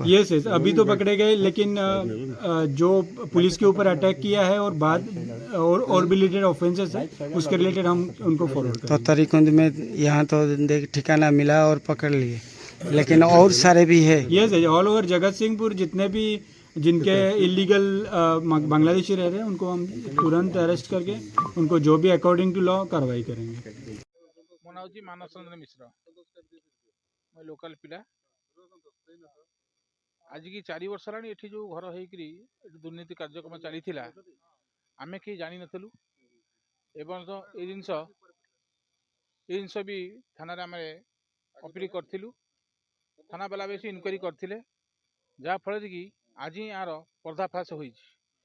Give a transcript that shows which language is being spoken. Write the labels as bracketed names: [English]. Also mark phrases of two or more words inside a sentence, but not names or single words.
[Hindi] यस अभी तो पकड़े गए, लेकिन जो पुलिस के ऊपर अटैक किया है और बाद और भी [English] related offenses [Hindi] है उसके रिलेटेड हम उनको फॉरवर्ड करेंगे। तो तरीकुंद में यहाँ तो देख ठिकाना मिला और पकड़ लिए, लेकिन और सारे भी है? [English] yes all over [Hindi] जगत सिंहपुर जितने भी जिनके [English] illegal Bangladeshi [Hindi] रह रहे हैं उनको हम तुरंत अरेस्ट करके उनको जो भी [English] according to law [Hindi] कार्रवाई करेंगे। [Odia] ମୋ ନାଁ ହେଉଛି ମାନସ ଚନ୍ଦ୍ର ମିଶ୍ର, ମୁଁ ଲୋକାଲ ପିଲା। ଆଜିକି 4 ବର୍ଷ ହେଲାଣି ଏଠି ଯେଉଁ ଘର ହେଇକରି ଏଠି ଦୁର୍ନୀତି କାର୍ଯ୍ୟକ୍ରମ ଚାଲିଥିଲା ଆମେ କେହି ଜାଣିନଥିଲୁ। ଏବଂ ତ ଏ ଜିନିଷ ବି ଥାନାରେ ଆମେ ଅପିଲ କରିଥିଲୁ, ଥାନାବାଲା ବେଶୀ ଇନକ୍ୱାରି କରିଥିଲେ, ଯାହାଫଳରେ କି ଆଜି ଏହାର ପର୍ଦ୍ଦାଫାଶ ହୋଇଛି।